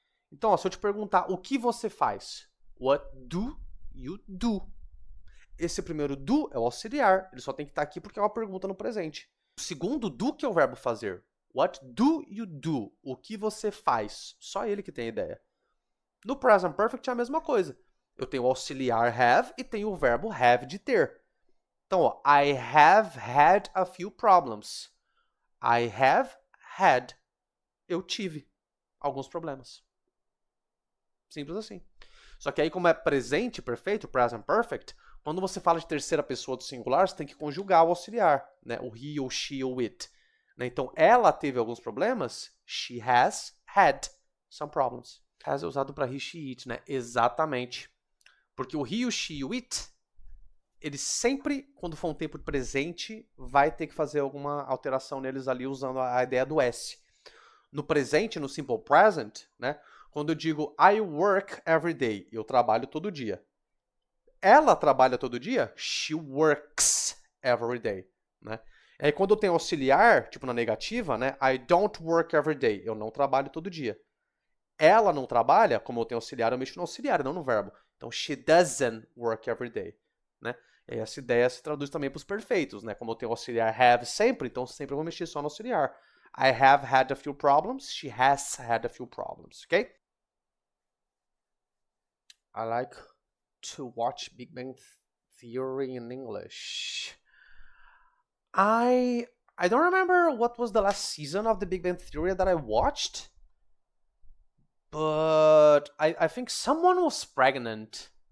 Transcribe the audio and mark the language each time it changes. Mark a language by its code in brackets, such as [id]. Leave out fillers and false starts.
[pt] Então, ó, se eu te perguntar o que você faz, [en] what do you do? [pt] Esse primeiro do é o auxiliar, ele só tem que estar aqui porque é uma pergunta no presente. O segundo do, que é o verbo fazer, [en] what do you do? [pt] O que você faz? Só ele que tem a ideia. No present perfect é a mesma coisa. Eu tenho o auxiliar have e tenho o verbo have de ter. Então, ó, [en] I have had a few problems. I have had. [pt] Eu tive alguns problemas. Simples assim. Só que aí, como é presente perfeito, present perfect, quando você fala de terceira pessoa do singular, você tem que conjugar o auxiliar, né? O he, ou she, ou it. Né? Então, ela teve alguns problemas. [en] She has had some problems. [pt] Has é usado para he, she, it, né? Exatamente. Porque o he, o she e o it, ele sempre, quando for um tempo presente, vai ter que fazer alguma alteração neles ali usando a ideia do S. No presente, no simple present, né? Quando eu digo [en] I work every day, [pt] eu trabalho todo dia. Ela trabalha todo dia? [en] She works every day, [pt] né? E aí quando eu tenho auxiliar, tipo na negativa, né? [en] I don't work every day, [pt] eu não trabalho todo dia. Ela não trabalha, como eu tenho auxiliar, eu mexo no auxiliar, não no verbo. Então, [en] she doesn't work every day, [pt] né? E essa ideia se traduz também para os perfeitos, né? Como eu tenho auxiliar have sempre, então sempre eu vou mexer só no auxiliar. [en] I have had a few problems, she has had a few problems, ok? I like to watch Big Bang Theory in English. I don't remember what was the last season of the Big Bang Theory that I watched, but I think someone was pregnant.